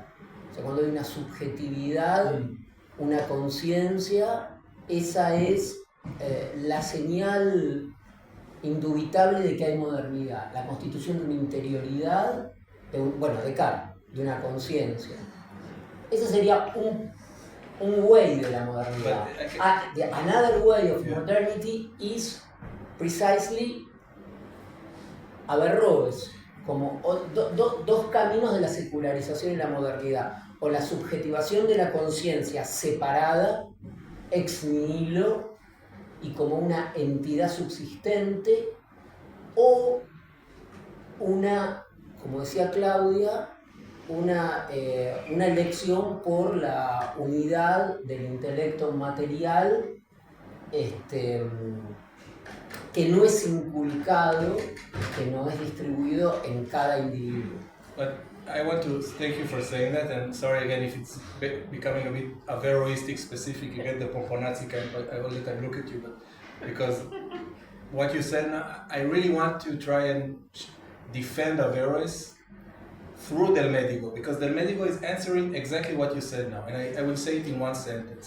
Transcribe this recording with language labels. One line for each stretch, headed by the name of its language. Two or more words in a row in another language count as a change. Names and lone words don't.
Spanish: O sea, cuando hay una subjetividad, una conciencia, esa es la señal indubitable de que hay modernidad, la constitución de una interioridad, de una conciencia. Ese sería un way de la modernidad.
English: Another way of modernity is precisely Averroes,
Spanish: como dos caminos de la secularización y la modernidad, o la subjetivación de la conciencia separada,
Latin: ex nihilo,
Spanish: y como una entidad subsistente, o una, como decía Claudia, una elección por la unidad del intelecto material, que no es inculcado, que no es distribuido en cada individuo.
English: But I want to thank you for saying that, and sorry again if it's becoming a bit Averroistic specific, you get the Pomponazzi kind, but I all the time look at you, but because what you said now, I really want to try and defend Averroes through Del Medigo, because Del Medigo is answering exactly what you said now, and I will say it in one sentence.